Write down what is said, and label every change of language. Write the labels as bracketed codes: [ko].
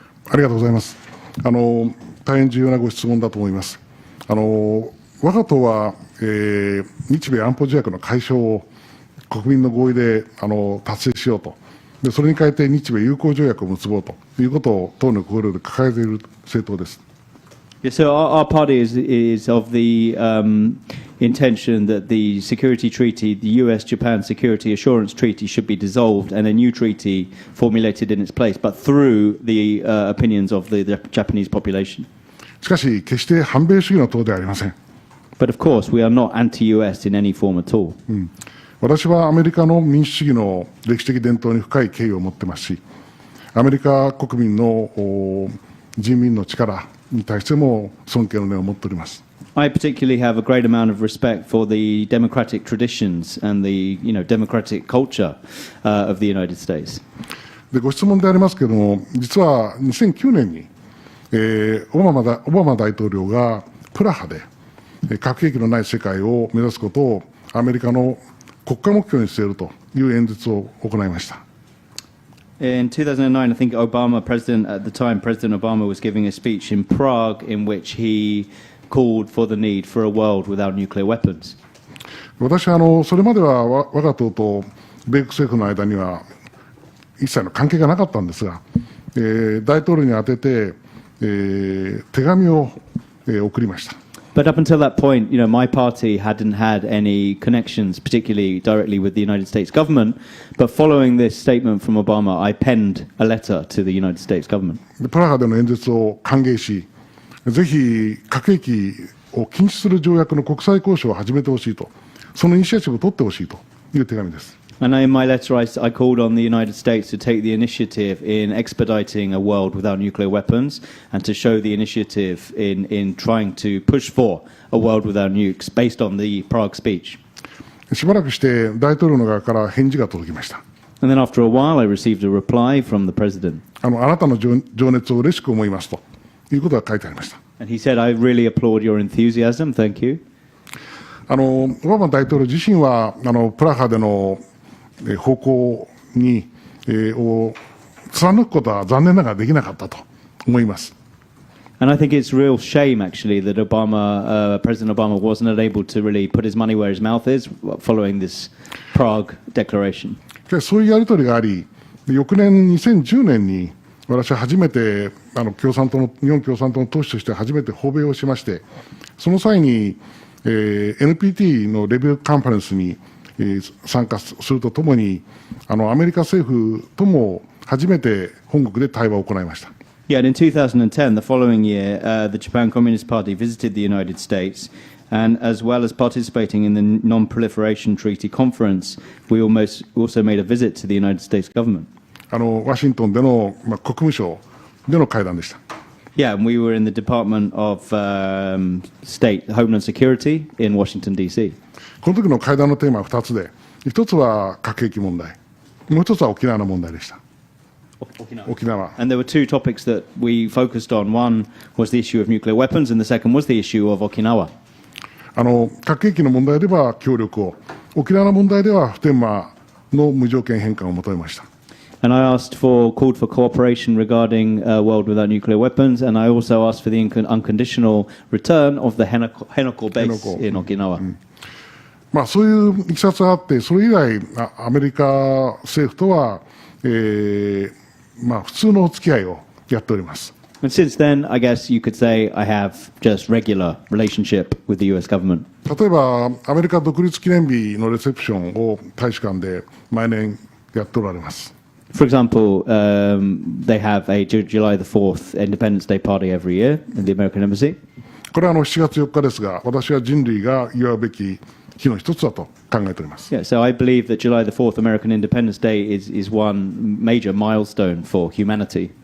[ja] ありがとうございます。大変重要なご質問だと思います。我が党は、日米安保条約の解消を国民の合意で達成しようと。でそれに変えて日米友好条約を結ぼうということを党の綱領で掲げている政党です。 [en] Yeah, so our party is of the intention that the security treaty, the US-Japan Security Assurance Treaty, should be dissolved and a new treaty formulated in its place, but through the opinions of the Japanese population. [ja] しかし、決して反米主義の党ではありません。 [en] But of course, we are not anti-US in any form at all. [ja] 私はアメリカの民主主義の歴史的伝統に深い敬意を持っていますし、アメリカ国民の人民の力に対しても尊敬の念を持っております。 [en] I particularly have a great amount of respect for the democratic traditions and the democratic culture of the United States. [ja] でご質問でありますけれども、実は2009年に、オバマ大統領がプラハで核兵器のない世界を目指すことをアメリカの国家目標に据えるという演説を行いました。 [en] In 2009, I think President Obama was giving a speech in Prague in which he called for the need for a world without nuclear weapons. [ja] 私はそれまでは我が党と米国政府の間には一切の関係がなかったんですが、大統領に宛てて、手紙を、送りました。 [en] But up until that point, my party hadn't had any connections, particularly directly with the United States government. But following this statement from Obama, I penned a letter to the United States government. [ja] プラハでの演説を歓迎し、ぜひ核兵器を禁止する条約の国際交渉を始めてほしいと、そのイニシアチブを取ってほしいという手紙です。 [en] And in my letter, I called on the United States to take the initiative in expediting a world without nuclear weapons and to show the initiative in trying to push for a world without nukes based on the Prague speech. [ja] しばらくして大統領の側から返事が届きました。 [en] And then after a while, I received a reply from the president. [ja] あなたの情熱を嬉しく思いますということが書いてありました。 [en] And he said, I really applaud your enthusiasm. Thank you. [ja] オバマ大統領自身はプラハでの方向に、を貫くことは残念ながらできなかったと思います。 [en] And I think it's a real shame, actually, that President Obama wasn't able to really put his money where his mouth is following this Prague declaration. [ja] そういうやり取りがあり、翌年2010年に私は初めて日本共産党の党首として初めて訪米をしまして、その際に、NPT のレビューカンファレンスに参加するとともに、アメリカ政府とも初めて本国で対話を行いました。 [en] Yeah, and in 2010, the following year, the Japan Communist Party visited the United States, and as well as participating in the Non-Proliferation Treaty Conference, we also made a visit to the United States government. [ja] ワシントンでの、国務省での会談でした。 [en] Yeah, and we were in the Department of State Homeland Security in Washington, D.C. [ja] この時の会談のテーマは2つで、1つは核兵器問題、もう1つは沖縄の問題でした。沖縄。 [en] And there were two topics that we focused on. One was the issue of nuclear weapons, and the second was the issue of Okinawa. [ja] 核兵器の問題では協力を、沖縄の問題では普天間の無条件返還を求めました。 [en] And I called for cooperation regarding a world without nuclear weapons, and I also asked for the unconditional return of the Henoko base in Okinawa. [ja] そういういきさつがあって、それ以来、アメリカ政府とは、普通のお付き合いをやっております。 [en] And since then, I guess you could say I have just regular relationship with the U.S. government. [ja] 例えば、アメリカ独立記念日のレセプションを大使館で毎年やっておられます。 [en] For example, they have a July the 4th Independence Day party every year in the American Embassy. [ja] これは7月4日ですが、私は人類が祝うべき日の一つだと考えております。 [en] Yeah, so I believe that July the 4th American Independence Day is one major milestone for humanity.